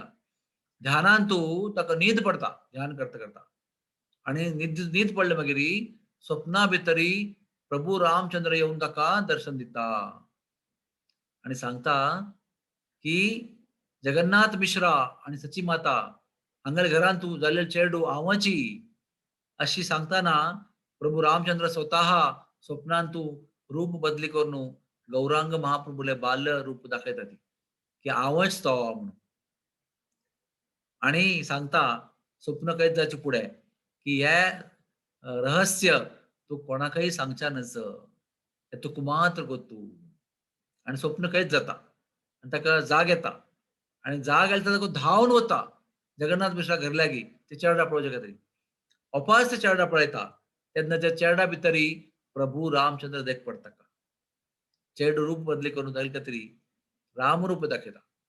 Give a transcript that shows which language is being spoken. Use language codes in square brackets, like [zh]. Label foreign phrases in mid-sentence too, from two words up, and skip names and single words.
[kok] ध्यानांतू ताका न्हीद पडता ध्यान करता करता आणि न्हीद पडले मागीर स्वप्ना भितरी प्रभू रामचंद्र येवन ताका दर्शन दिता. आणि सांगता की जगन्नाथ मिश्रा आणि सची माता हांगेल घरान तू जाल्लेले चेडू आवाची अशी सांगताना प्रभू रामचंद्र स्वतः स्वप्नान तू रूप बदली करून गौरांग महाप्रभूले बाल्य रूप दाखयता ती की आवच तो म्हणून आणि सांगता स्वप्न कैद जायचे पुढे की हे रहस्य तू कोणाकही सांगच्या नस हे तू मात्र गोतू आणि स्वप्न कैद जाता आणि ताका जाग येता आणि जाग आयला ताका धांवन वता जगन्नाथ मिश्रा घर लागी ते चेडा पळोवचे खातीर अपास ते चेडा पळयता तेन्ना त्या चेडा भितरी प्रभू रामचंद्र देख पडता चेडू रूप बदली करून ताका तरी रामरूप दाखयता